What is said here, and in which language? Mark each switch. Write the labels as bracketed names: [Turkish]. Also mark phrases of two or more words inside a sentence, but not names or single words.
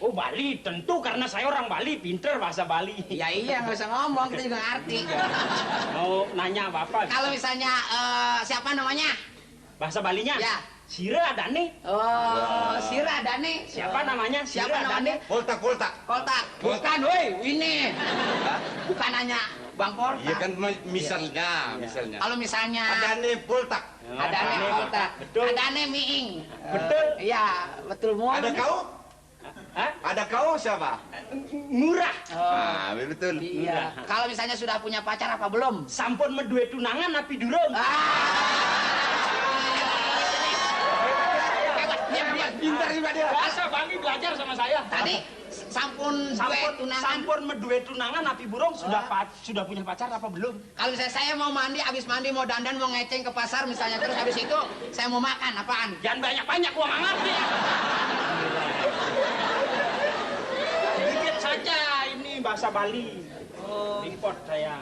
[Indonesian] Oh Bali, tentu karena saya orang Bali, pinter bahasa Bali. Ya iya, nggak usah ngomong, kita juga ngerti. Mau nanya apa-apa? Kalau misalnya, siapa namanya? Bahasa Balinya? Ya. [Balinese] Sira Adane. Oh, Sira Dane. [Indonesian] Siapa namanya? Siapa Sira namanya? Adane. Koltak. Koltak. Bukan, woi, ini. Bukan nanya Bang Koltak. Iya kan misalnya. Kalau misalnya Ada nih Koltak. ada ane Koltak, Betul. ada ane Miing. Betul. Iya, betul mau. Ada kau? Hah? Ada kau siapa? Murah. Ah, betul. Iya. Kalau misalnya sudah punya pacar apa belum? [Balinese] Sampun medue tunangan api durung. [Indonesian] Hebat. Pintar juga dia. Bahasa Bali belajar sama saya. [Balinese] Tadi sampun duet tunangan. Sampun medue tunangan api burung [Indonesian] sudah punya pacar apa belum? Kalau misalnya saya mau mandi, habis mandi mau dandan, mau ngeceng ke pasar misalnya, terus habis itu saya mau makan, apaan? Jangan banyak-banyak, gua nggak ngerti. Dikit saja ini bahasa Bali. Import saya.